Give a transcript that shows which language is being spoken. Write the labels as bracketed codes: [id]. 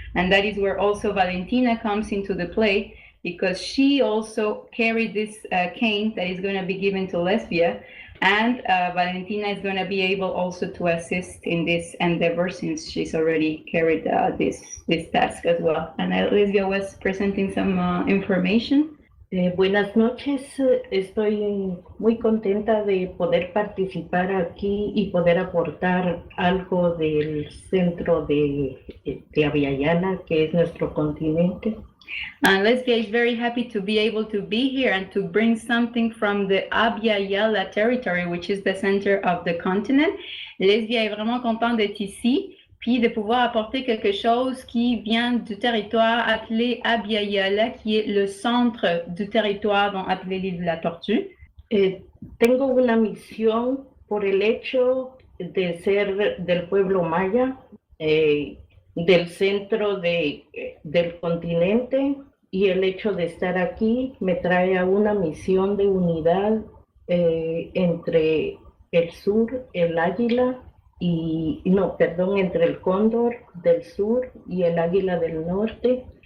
[en] And that is where also Valentina comes into the play, because she also carried this cane that is going to be given to Lesbia, and Valentina is going to be able also to assist in this endeavor since she's already carried this task as well. And Lesbia was presenting some information. [es] Buenas noches, estoy muy contenta de poder participar aquí y poder aportar algo del centro de Abya-Yala, que es nuestro continente. [en] And Lesbia is very happy to be able to be here and to bring something from the Abya-Yala territory, which is the center of the continent. [fr] Lesbia est vraiment contente d'être ici, puis de pouvoir apporter quelque chose qui vient du territoire appelé Abya-Yala, qui est le centre du territoire dont appelé l'île de la Tortue. [es] Tengo una misión por el hecho de ser del pueblo maya, del centro del continente, y el hecho de estar aquí me trae a una misión de unidad entre el sur, el águila, entre el cóndor del sur y el águila del norte.